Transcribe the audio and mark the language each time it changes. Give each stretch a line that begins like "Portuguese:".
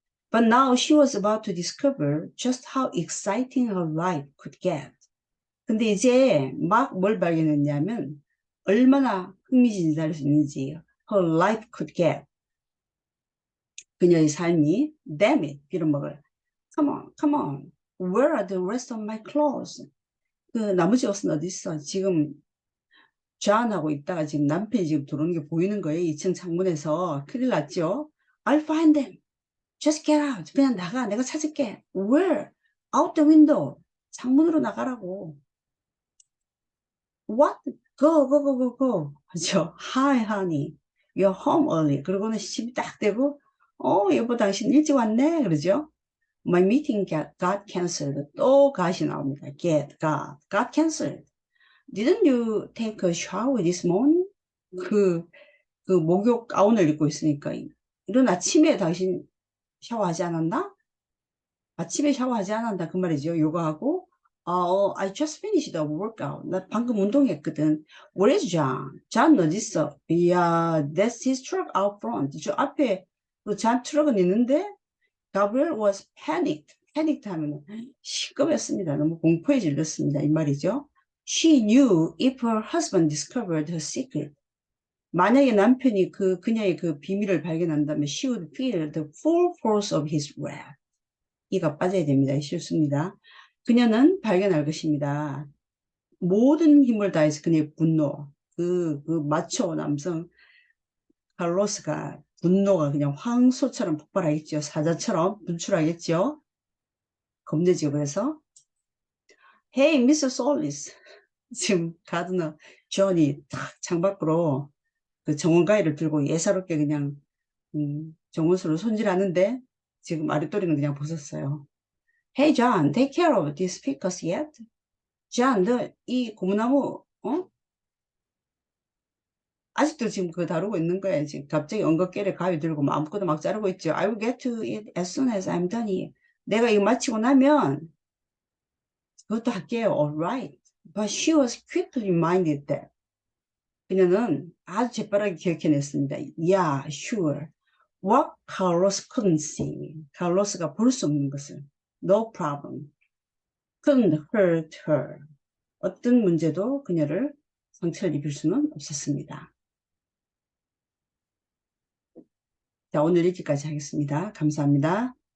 English: But now she was about to discover just how exciting her life could get.
Korean: 근데 이제 막 뭘 발견했냐면 얼마나 흥미진진할 수 있는지
English: her life could get.
Korean: 그녀의 삶이
English: damn it,
Korean: 빌어먹을.
English: Come on. Where are the rest of my clothes?
Korean: 그 나머지 옷은 어디 있어? 지금 좌안하고 있다가 지금 남편이 지금 들어오는 게 보이는 거예요. 2층 창문에서. 큰일 났죠?
English: I'll find them. Just get out.
Korean: 그냥 나가. 내가 찾을게.
English: Where? Out the window.
Korean: 창문으로 나가라고.
English: What? Go.
Korean: 하죠.
English: Hi, honey. You're home early.
Korean: 그러고는 시집이 딱 되고, 여보, 당신 일찍 왔네. 그러죠.
English: My meeting got canceled.
Korean: 또 got이 나옵니다.
English: got canceled. Didn't you take a shower this morning?
Korean: 그 목욕 가운을 입고 있으니까. 이런 아침에 당신 샤워하지 않았나? 아침에 샤워하지 않았나? 그 말이죠. 요가하고.
English: I just finished the workout.
Korean: 나 방금 운동했거든.
English: Where is John? John
Korean: 어디 있어?
English: Yeah, that's his truck out front.
Korean: 저 앞에 그 잔 트럭은 있는데
English: Gabriel was panicked.
Korean: panicked 하면 시급했습니다. 너무 공포에 질렸습니다. 이 말이죠.
English: She knew if her husband discovered her secret.
Korean: 만약에 남편이 그녀의 그 비밀을 발견한다면
English: she would feel the full force of his wrath.
Korean: 이가 빠져야 됩니다. 이 실수입니다. 그녀는 발견할 것입니다. 모든 힘을 다해서 그녀의 분노, 그 마초 남성 칼로스가 분노가 그냥 황소처럼 폭발하겠죠. 사자처럼 분출하겠죠. 겁내죠. 그래서
English: Hey, Mr. Solis.
Korean: 지금 가드너 존이 탁 창밖으로 그 정원가위를 들고 예사롭게 그냥 정원수를 손질하는데 지금 아랫도리는 그냥 벗었어요.
English: Hey, John, take care of these speakers yet?
Korean: John, 너 이 고무나무 아직도 지금 그거 다루고 있는 거야. 지금 갑자기 엉겁결에 가위 들고 뭐 아무것도 막 자르고 있죠.
English: I will get to it as soon as I'm done here.
Korean: 내가 이거 마치고 나면 그것도 할게요.
English: Alright. But she was quickly reminded that.
Korean: 그녀는 아주 재빠르게 기억해냈습니다.
English: Yeah, sure. What Carlos couldn't see.
Korean: 칼로스가 볼 수 없는 것을.
English: No problem. Couldn't hurt her.
Korean: 어떤 문제도 그녀를 상처를 입힐 수는 없었습니다. 자, 오늘 여기까지 하겠습니다. 감사합니다.